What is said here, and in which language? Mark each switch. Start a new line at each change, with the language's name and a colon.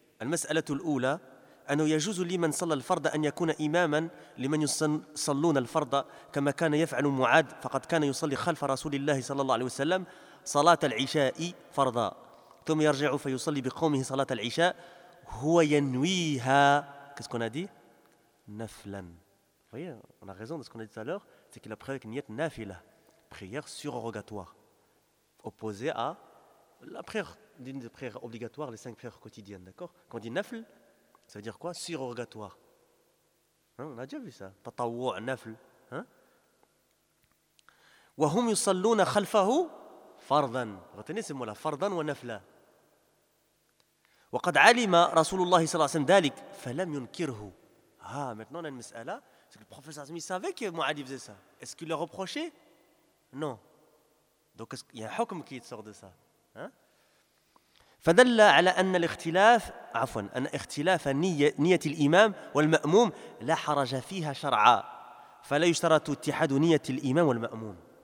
Arabic: المسألة الأولى أنه يجوز لمن صلى الفرض أن يكون إماما لمن يصلون الفرض كما كان يفعل معاذ فقد كان يصلي خلف رسول الله صلى الله عليه وسلم صلاة العشاء فرضا ثم يرجع فيصلي بقومه صلاة العشاء هو ينويها.
French: Qu'est-ce qu'on a dit? Naflan. Vous voyez, on a raison de ce qu'on a dit tout à l'heure, c'est qu'il a prié avec niyat nafila, prière surrogatoire, opposée à la prière, d'une des prières obligatoires, les cinq prières quotidiennes, d'accord? Quand on dit nafl, ça veut dire quoi? Surrogatoire. Hein, on a déjà vu ça. Tatawwu nafl.
Arabic: Wa hum yusalluna khalfahu fardan.
French: Retenez ces mots-là,
Arabic: fardan wa nafla. وقد علم رسول الله صلى الله عليه وسلم ذلك فلم ينكره.
French: Ah, maintenant on a une mes'ala, c'est que le prophète Azmi savait que Mouadi faisait ça. Est-ce qu'il l'a reproché? Non. Donc il y a un hukm qui sort de ça. Hein?
Arabic: فدل على ان الاختلاف عفوا ان اختلاف نيه الامام والماموم لا حرج فيها شرعا فلا يشترط اتحاد نيه الامام والماموم.